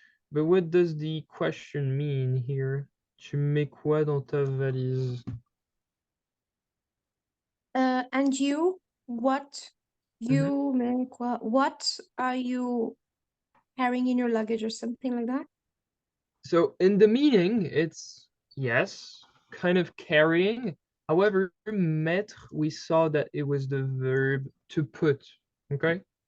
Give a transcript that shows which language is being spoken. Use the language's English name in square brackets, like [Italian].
[English] But what does the question mean here? [French] Tu mets quoi dans ta valise? [English] And you, what you make what are you carrying in your luggage or something like that? So in the meaning, it's yes, kind of carrying. However, mettre, we saw that it was the verb to put, okay?